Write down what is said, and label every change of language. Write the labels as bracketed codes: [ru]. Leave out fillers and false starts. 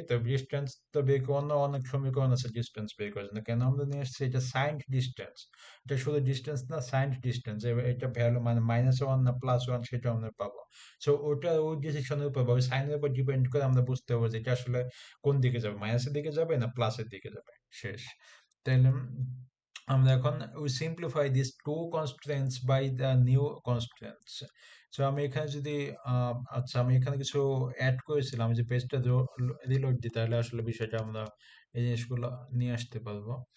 [bn] তো ডিস্টেন্স তো বের করে অনেক সমীকরণ আছে ডিস্টেন্স বের করার জন্য, কেন আমরা নিয়ে আসছি এটা সাইন্ড ডিস্টেন্স। এটা শুধু ডিস্টেন্স না, সাইন্ড ডিস্টেন্স, এটা ভ্যালু মানে -1 না +1 সেটা আমরা পাবো। সো ওটা ওই ডিসিশনের উপর বা ওই সাইনের উপর ডিপেন্ড করে আমরা বুঝতে পারবো যে এটা আসলে কোন দিকে যাবে, মাইনাসের দিকে যাবে না প্লাসের দিকে যাবে। শেষ। তাহলে আমরা এখন [en] we simplify these two constraints by the new constraints. [bn] So আমি এখানে যদি আচ্ছা, আমি এখানে কিছু অ্যাড করেছিলাম, আমি যে পেজটা রিলোড দিই তাহলে আসলে বিষয়টা আমরা এই জিনিসগুলো নিয়ে আসতে পারবো।